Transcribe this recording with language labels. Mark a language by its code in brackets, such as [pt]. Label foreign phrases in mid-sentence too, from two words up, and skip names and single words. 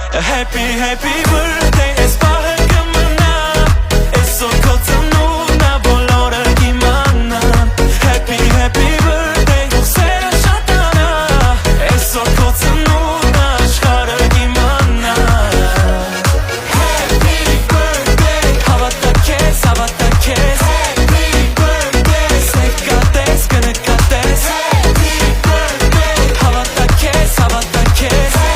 [en] Happy, happy birthday, [hy] es պահը կմնա Այսօր քո ծնունդն ա բոլորը կիմանան [en] Happy, happy birthday, [hy] թող սերը շատանա Այսօր քո ծնունդն ա աշխարհը կիմանա [en] Happy birthday, [hy] հավատա քեզ, հավատա քեզ [en] Happy birthday, [hy] սեր կատես, կնկատես [en] Happy birthday, [hy] հավատա քեզ, հավատա քեզ